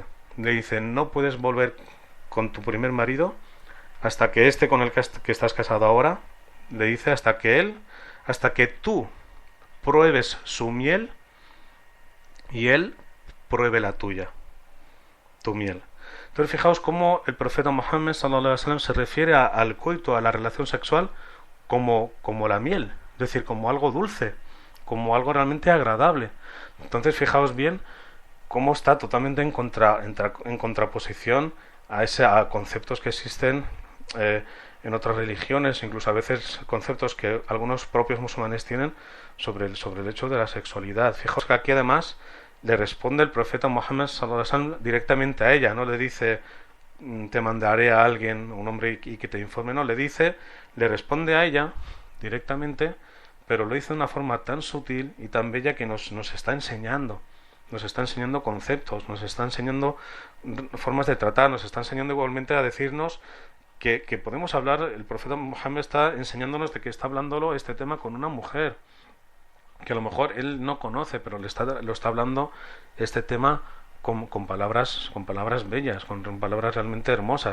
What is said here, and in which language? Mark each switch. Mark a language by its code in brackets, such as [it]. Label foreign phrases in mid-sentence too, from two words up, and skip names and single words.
[es] Le dice, no puedes volver con tu primer marido hasta que este con el que estás casado ahora, le dice hasta que tú pruebes su miel y él pruebe la tuya, tu miel. Entonces fijaos cómo el profeta Muhammad [ar] صلى الله عليه وسلم [es] se refiere al coito, a la relación sexual, como la miel, es decir, como algo dulce, como algo realmente agradable. Entonces fijaos bien cómo está totalmente en contraposición a conceptos que existen en otras religiones, incluso a veces conceptos que algunos propios musulmanes tienen sobre el hecho de la sexualidad. Fijaos que aquí además le responde el profeta Muhammad [ar] صلى الله عليه وسلم [es] directamente a ella, no le dice te mandaré a alguien, un hombre y que te informe, no, le responde a ella directamente, pero lo dice de una forma tan sutil y tan bella que nos está enseñando. Nos está enseñando conceptos, nos está enseñando formas de tratar, nos está enseñando igualmente a decirnos que podemos hablar, el profeta Muhammad está enseñándonos de que está hablándolo este tema con una mujer, que a lo mejor él no conoce, pero lo está hablando este tema con palabras bellas, con palabras realmente hermosas.